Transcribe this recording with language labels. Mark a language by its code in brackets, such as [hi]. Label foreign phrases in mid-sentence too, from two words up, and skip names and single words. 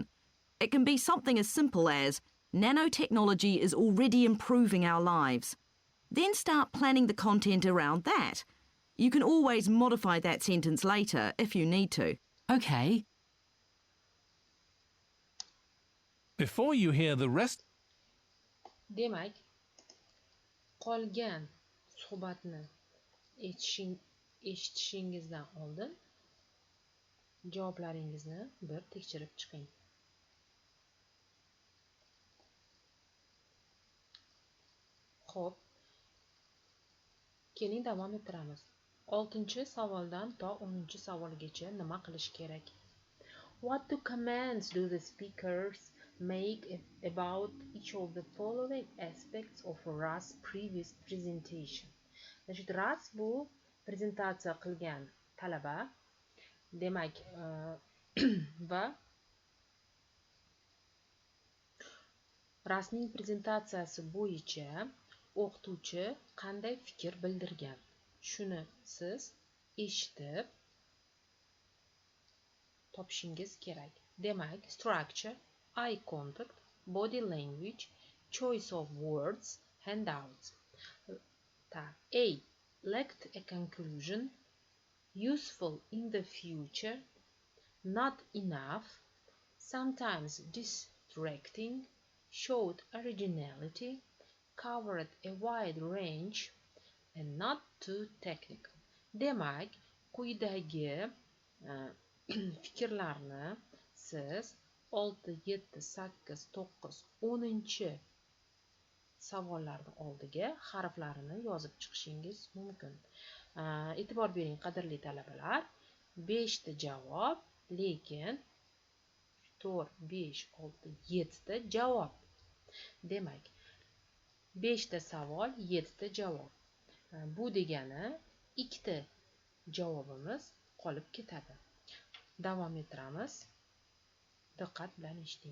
[en] It can be something as simple as, nanotechnology is already improving our lives. Then start planning the content around that. You can always modify that sentence later if you need to. OK. Before you hear the rest, [uz] Demak, qolgan suhbatni eshitishingizdan oldin javoblaringizni bir tekshirib chiqing. Xo'p, keling davom ettiramiz. 6-savoldan to 10-savolgacha nima qilish kerak? [en] What comments do the speakers make about each of the following aspects of Russ' previous presentation? [uz] Russ bu prezentatsiya qilgan talaba, demak, va Russ'ning prezentatsiyasi bo'yicha o'qituvchi qanday fikr bildirgan? Shuni siz eshitib topishingiz kerak. Demak, [en] structure, eye contact, body language, choice of words, handouts. A. Lacked a conclusion, useful in the future, not enough, sometimes distracting, showed originality, covered a wide range, and not too technical. [uz] Demak, quyidagi fikrlarni siz 6, 7, 8, 9, 10 savollarni oldiga harflarini yozib chiqishingiz mumkin. E'tibor bering, qadrli talabalar, 5 ta javob, lekin 4, 5, 6, 7 ta javob. Demak, 5 ta savol, 7 ta javob. Bu degani 2 ta javobimiz qolib ketadi. Davom ettiramiz. Diqqat bilan eshiting.